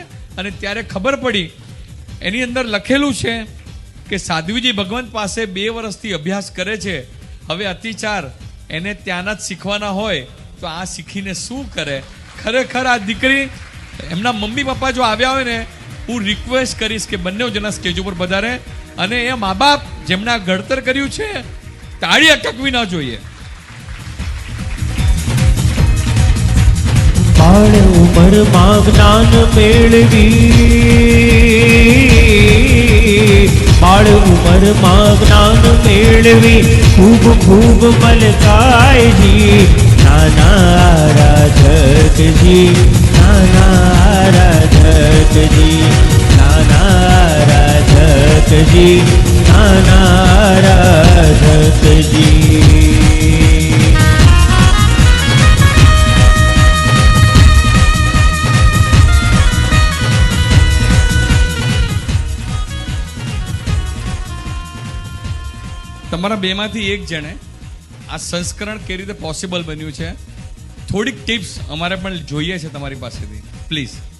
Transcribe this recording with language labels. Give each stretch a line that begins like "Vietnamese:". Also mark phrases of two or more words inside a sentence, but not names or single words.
Gujarati: અને ત્યારે ખબર પડી, એની અંદર લખેલું છે કે સાધ્વીજી ભગવંત પાસે 2 વર્ષથી અભ્યાસ કરે છે, હવે અતિચાર એને ત્યાંના જ શીખવાના હોય તો આ શીખીને શું કરે? ખરેખર આ દીકરી, એમના મમ્મી પપ્પા જો આવ્યા હોય ને, હું રિક્વેસ્ટ કરીશ કે બંને જણા સ્ટેજ ઉપર પધારે અને એ મા બાપ જેમના ઘડતર કર્યું છે, તાળી અટકવી ન જોઈએ। બાળ ઉમર માં જ્ઞાન મેળવી, બાળ ઉમર માં જ્ઞાન મેળવી, ખૂબ ખૂબ મલકાય જી। નાના આરાધક જી, નાના આરાધક જી, નાના આરાધક જી, નાના આરાધક જી। તમારા બેમાંથી એક જણે આ સંસ્કરણ કેવી રીતે પોસિબલ બન્યું છે, થોડીક ટિપ્સ અમારે પણ જોઈએ છે તમારી પાસેથી, પ્લીઝ।